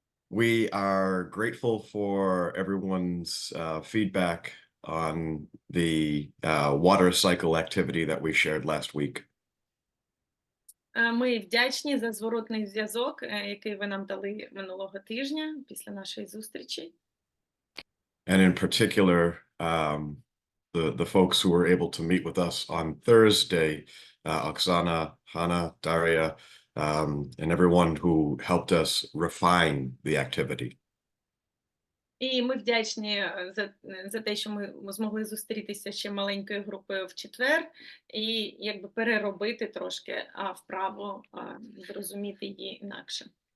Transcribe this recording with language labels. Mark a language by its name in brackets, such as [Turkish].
[English] We are grateful for everyone's feedback on the water cycle activity that we shared last week. [Ukrainian] Ми вдячні за зворотний зв'язок, який ви нам дали минулого тижня після нашої зустрічі. [English] And in particular, the folks who were able to meet with us on Thursday, Oksana, Hannah, Daria, and everyone who helped us refine the activity. [Ukrainian] І ми вдячні за те, що ми змогли зустрітися ще маленькою групою в четвер і якби переробити трошки вправу, зрозуміти її інакше.